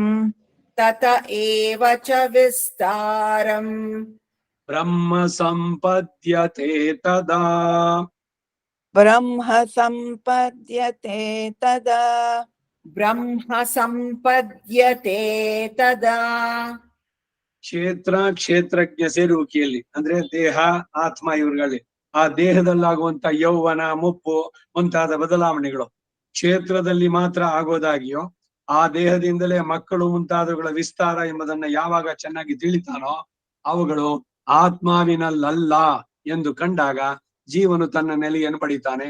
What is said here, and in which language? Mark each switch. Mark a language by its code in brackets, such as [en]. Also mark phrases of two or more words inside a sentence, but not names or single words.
[sa] ತತ ಏವ ಚ ವಿಸ್ತಾರಂ ಬ್ರಹ್ಮ ಸಂಪದ್ಯತೆ ತದಾ ಬ್ರಹ್ಮ ಸಂಪದ್ಯತೆ ತದಾ ಬ್ರಹ್ಮ ಸಂಪದ್ಯತೆ ತದಾ [kn] ಕ್ಷೇತ್ರಜ್ಞ ಸೇರುವಿಕೆಯಲ್ಲಿ ಅಂದ್ರೆ ದೇಹ ಆತ್ಮ ಇವುಗಳಲ್ಲಿ ಆ ದೇಹದಲ್ಲಾಗುವಂತ ಯೌವನ ಮುಪ್ಪು ಮುಂತಾದ ಬದಲಾವಣೆಗಳು ಕ್ಷೇತ್ರದಲ್ಲಿ ಮಾತ್ರ ಆಗೋದಾಗಿಯೋ ಆ ದೇಹದಿಂದಲೇ ಮಕ್ಕಳು ಮುಂತಾದವುಗಳ ವಿಸ್ತಾರ ಎಂಬುದನ್ನ ಯಾವಾಗ ಚೆನ್ನಾಗಿ ತಿಳಿತಾನೋ ಅವುಗಳು ಆತ್ಮಾವಿನಲ್ಲಲ್ಲ ಎಂದು ಕಂಡಾಗ ಜೀವನು ತನ್ನ ನೆಲೆಯನ್ನು ಪಡಿತಾನೆ.